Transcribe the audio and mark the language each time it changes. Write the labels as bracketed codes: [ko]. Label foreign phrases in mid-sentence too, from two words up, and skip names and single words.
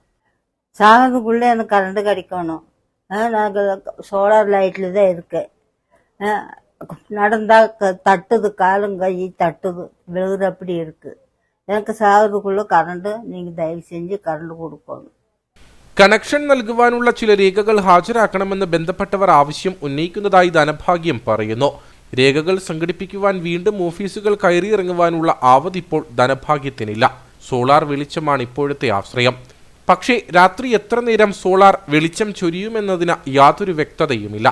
[ta] சாகிறதுக்குள்ளே எனக்கு கரண்ட் கிடைக்கணும். நாங்கள் சோலார் லைட்டில் தான் இருக்கேன். நடந்தால் தட்டுது, காலும் கை தட்டுது, விழுகுது, அப்படி இருக்குது. எனக்கு சாகிறதுக்குள்ளே கரண்ட்டு நீங்கள் தயவு செஞ்சு கரண்ட் கொடுக்கணும். [ml] കണക്ഷൻ നൽകുവാനുള്ള ചില രേഖകൾ ഹാജരാക്കണമെന്ന് ബന്ധപ്പെട്ടവർ ആവശ്യം ഉന്നയിക്കുന്നതായി ധനഭാഗ്യം പറയുന്നു. രേഖകൾ സംഘടിപ്പിക്കുവാൻ വീണ്ടും ഓഫീസുകൾ കയറിയിറങ്ങുവാനുള്ള ആവത് ഇപ്പോൾ ധനഭാഗ്യത്തിനില്ല. സോളാർ വെളിച്ചമാണ് ഇപ്പോഴത്തെ ആശ്രയം. പക്ഷേ രാത്രി എത്ര നേരം സോളാർ വെളിച്ചം ചൊരിയുമെന്നതിന് യാതൊരു വ്യക്തതയുമില്ല.